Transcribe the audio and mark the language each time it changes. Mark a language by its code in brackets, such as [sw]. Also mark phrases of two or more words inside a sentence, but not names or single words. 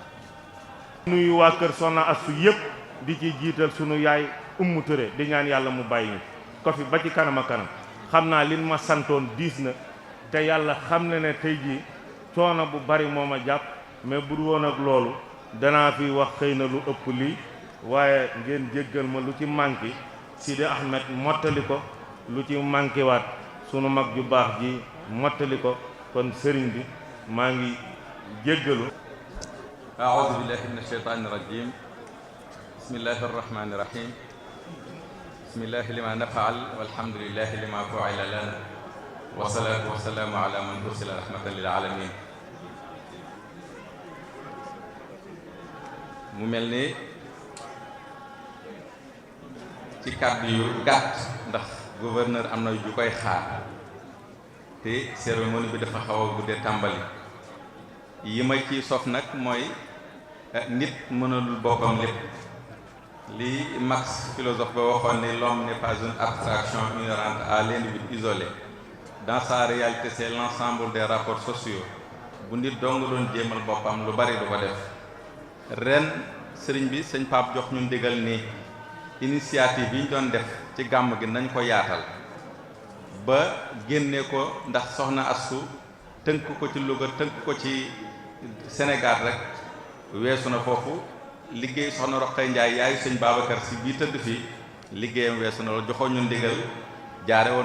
[wo] la nuyu waa kër Soxna Astou yëpp di ci jiital sunu yaay Umu Touré di ñaan yàlla mu bàyyi ñu ko fi ba ci kanam a kanam xam naa lin ma santoon diis na te yàlla xam na ne tey jii coono bu bari moo ma jàpp mais bu dul woon ak loolu danaa fi wax xëy na lu ëpp lii waaye ngeen jéggal ma lu ci manqué Sidi Ahmed mottali ko lu ci manqué waat sunu mag ju baax ji mottali ko kon sëriñ bi maa ngi jéggalu. [ar] أعوذ بالله من الشيطان الرجيم بسم الله الرحمن الرحيم بسم الله لما نفعل والحمد لله لما فعل لنا والصلاة والسلام على من أرسل رحمة للعالمين. [wo] mu mel ni ci kàddu yu gàtt ndax gouverneur am na ju koy xaar te cérémonie bi dafa xaw a guddee tàmbali yi ma ciy sof nag mooy nit mënalul boppam lépp li Marx philosophe ba waxoon ni [fr] l'homme n'est pas une abstraction inhérente à l'individu isolé dans sa réalité c'est l'ensemble des rapports sociaux [wo] bu nit dong doon jéemal boppam lu bari du ko def. ren sëriñ bi sëñ Pape jox ñu ndigal ni initiative yi ñu doon def ci gàmm gi nañ ko yaatal ba génne ko ndax Soxna Astou tënk ko ci Louga tënk ko ci Sénégal rek weesu na foofu liggéey Soxna Roqay Njaay yaayu sëñ Babacar Si bii tëdd fii liggéeyam weesu na loolu joxoon ñu ndigal jaare woon